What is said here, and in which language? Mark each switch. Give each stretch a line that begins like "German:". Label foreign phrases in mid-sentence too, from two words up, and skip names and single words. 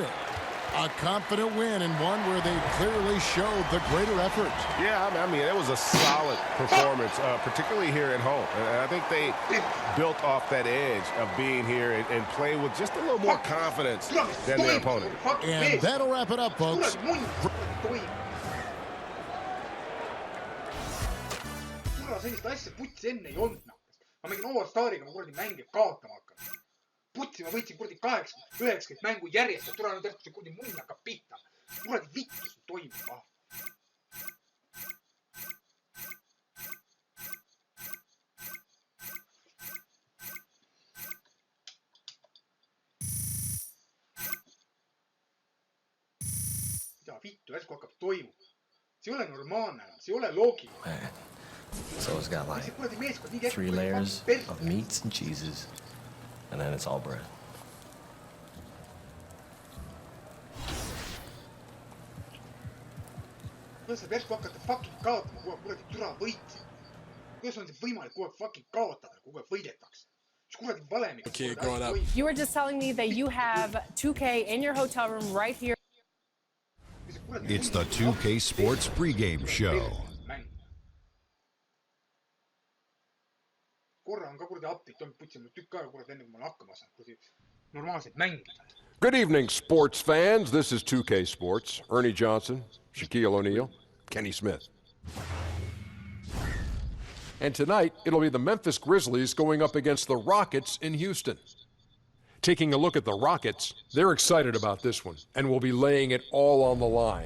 English: A confident win, and one where they clearly showed the greater effort. Yeah, I mean, it was a solid performance, particularly here at home. And I think they built off that edge of being here and play with just a little more confidence than their opponent. And that'll wrap it up, folks.
Estonian: Sellist asja putsi enne ei olnud. Ma mingin All-Stariga ma kuradi mänge kaotama hakkan. Putsi ma võitsin kuradi 80-90 mängu järjest, et tule nüüd järsku see kuradi munn hakkab pihta. Kuradi vittu siin toimub. Mida vittu järsku hakkab toimuma? See ei ole normaalne enam, see ei ole loogiline.
English: So it's got like 3 layers of meats and cheeses, and then it's all bread.
Estonian: Kuidas saab järsku hakata fucking kaotama, kogu aeg kuradi türa võitsi? Kuidas on see võimalik kogu aeg fucking kaotada, kogu aeg võidetakse? Mis kuradi valemiga?
English: You were just telling me that you have 2K in your hotel room right here. It's the 2K Sports pregame show.
Estonian: Korra on ka kuradi update toimub putsi mul tükk aega kuradi enne kui ma olen hakkama saan kuradi normaalselt mängida.
English: Good evening, sports fans. This is 2K Sports. Ernie Johnson, Shaquille O'Neal, Kenny Smith. And tonight, it'll be the Memphis Grizzlies going up against the Rockets in Houston. Taking a look at the Rockets, they're excited about this one and will be laying it all on the line.